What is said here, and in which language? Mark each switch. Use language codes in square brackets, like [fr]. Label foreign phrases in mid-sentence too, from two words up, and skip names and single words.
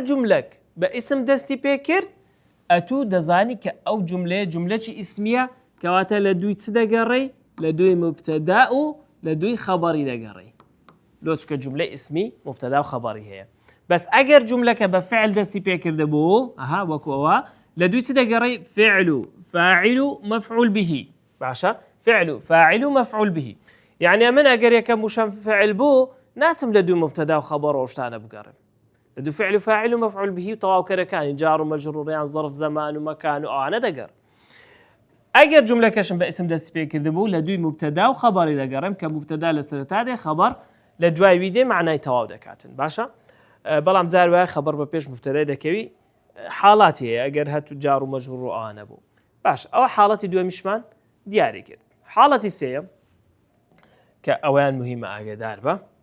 [ckb] جملەک بە ئیسم دەستی پێ کرد ئەتوو دەزانی کە ئەو جملەیە جملەی ئیسمیە کەواتە لە دووی چ دەگەڕێی لە دووی مبتەدا و لە دووی خەبەری دەگەڕێی لۆچکە جملەی ئیسمی مبتەدا و خەبەری هەیە بەس ئەگەر جملەکە بە فعل دەستی پێکردە بوو ئەها وەکوەوە لە دووی چ دەگەڕێی فعل و فاعل و [ar] مەفعول به [ckb] باشە فعل و فاعل و [ar] مەفعول به [ckb] یعنی من ئەگەر یەکەم وشەم فعل بوو ناچم لە دوو مبتەدا و خەبەر و شتانە بگەڕم لە دوو فعل و فاعل و [ar] مەفعول به [ckb] و تەواوکەرەکانی [ar] جار و [ckb] مەجروڕیان [ar] ظرف زەمان و مەکان [ckb] و ئەوانە دەگەڕ ئەگەر جملەکەشم بە ئیسم دەستی پێکردە بوو لە دووی مبتەدا و خەبەری دەگەڕم کە مبتەدا لە سەرەتا دێ خەبەر لە دوای وی دێ معنای تەواو دەکاتن باشە بەڵام جار وایە خەبەر بە پێش مبتەدای دەکەوی حاڵاتی هەیە ئەگەر هەتوو [ar] جار و مەجروڕ [ckb] و ئەوانە بوو باش ئەوە حاڵەتی دووەمیشمان دیاری کرد حاڵەتی سێیەم کە ئەویان مهمە ئاگادار بە